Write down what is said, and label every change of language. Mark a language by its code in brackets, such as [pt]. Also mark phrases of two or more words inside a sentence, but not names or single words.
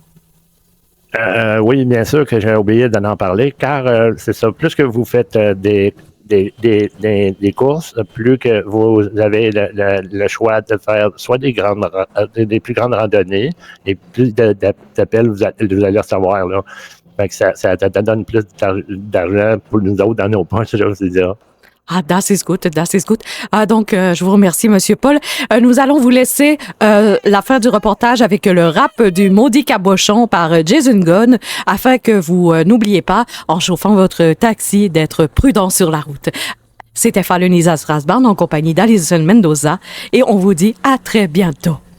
[fr] Oui, bien sûr que j'ai oublié d'en parler, car c'est ça, plus que vous faites des courses, plus que vous avez le choix de faire soit des plus grandes randonnées et plus d'appels vous allez recevoir. Là. Fait que ça te donne plus d'argent pour nous autres dans nos poches, je veux dire. [de] Ah, das ist gut, das ist gut. [fr] Donc, je vous remercie, Monsieur Paul. Nous allons vous laisser la fin du reportage avec le rap du Maudit Cabochon par Jason Gunn, afin que vous n'oubliez pas, en chauffant votre taxi, d'être prudent sur la route. C'était Falunisa Strasbourg en compagnie d'Alison Mendoza et on vous dit à très bientôt.